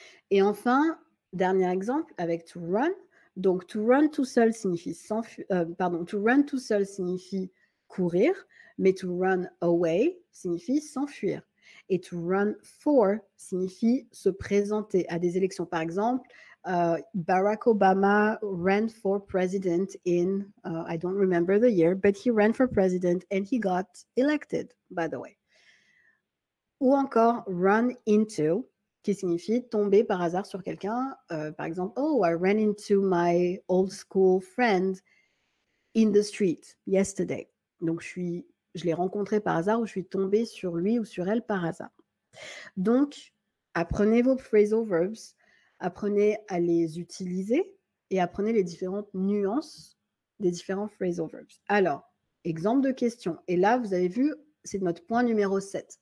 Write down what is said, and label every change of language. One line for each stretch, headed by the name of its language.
French: Et enfin, dernier exemple avec to run. Donc, to run tout seul signifie to run tout seul signifie courir, mais to run away signifie s'enfuir. Et to run for signifie se présenter à des élections. Par exemple,
English: Barack Obama ran for president in, I don't remember the year, but he ran for president and he got elected, by the way.
French: Ou encore run into, qui signifie tomber par hasard sur quelqu'un. Par exemple,
English: oh, I ran into my old school friend in the street yesterday.
French: Donc, je l'ai rencontré par hasard ou je suis tombée sur lui ou sur elle par hasard. Donc, apprenez vos phrasal verbs, apprenez à les utiliser et apprenez les différentes nuances des différents phrasal verbs. Alors, exemple de question. Et là, vous avez vu, c'est notre point numéro 7.